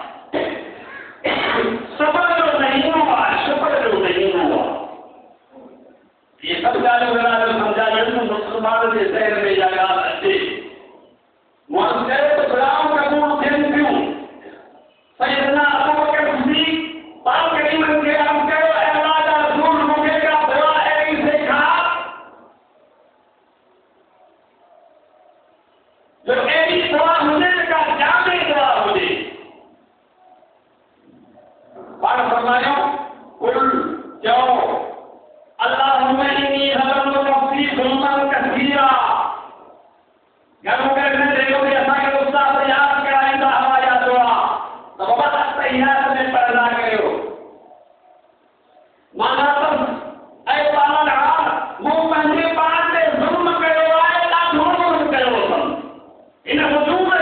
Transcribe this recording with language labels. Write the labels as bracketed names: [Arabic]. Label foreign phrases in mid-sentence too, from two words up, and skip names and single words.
[Sindhi] सब्र जो महीनो आहे शुक्र जो महीनो आहे [Hindi] ये सब [Sindhi] ॻाल्हियूं ॻाल्हियूं सम्झाइनि मुसलमान जे ज़हन में इहा ॻाल्हि अचे माण्हू चए त दुआऊं क़बूल थियनि थियूं सैयदना अबू बकर सिद्दीक़ पाक करीमनि खे अर्ज़ु कयो ऐं अल्लाह जा रसूल मूंखे का दुआ अहिड़ी सेखार जो अहिड़ी दुआ हुजे जेका जामे दुआ हुजे पाण फरमायो कुल चओ [Arabic] اللهم إني ظلمت نفسي ظلما كثيرا [Sindhi] घणो करे न चयो कि असांखे उस्ताद यादि कराईंदा हुआ या दुआ त बाबा तहियात में पढ़ंदा कयो माना त ऐं पालनहार मूं पंहिंजे पाण ते ज़ुल्म कयो आहे ॾाढो ज़ुल्म कयो अथमि इन वजूद